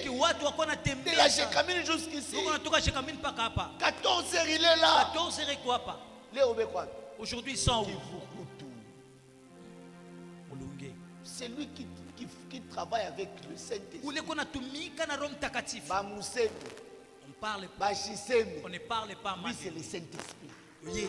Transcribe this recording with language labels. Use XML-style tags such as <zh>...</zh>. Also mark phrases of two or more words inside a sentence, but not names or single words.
<sw>Ki watu wako</sw> <fr>de la</fr> <sw>natembea.</sw> <fr>Shekamine jusqu'ici.</fr> <sw>Tuko natoka Shekamini mpaka hapa.</sw> <fr>14 heures, il est là.</fr> <sw>14 heures iko hapa.</sw> <fr>Léo Bekwa. Aujourd'hui ils sont où? Kivukutu. Mulunge. C'est lui qui qui travaille avec le Saint-Esprit. On parle pas. On ne parle pas. Lui, c'est le Saint-Esprit. Il</fr>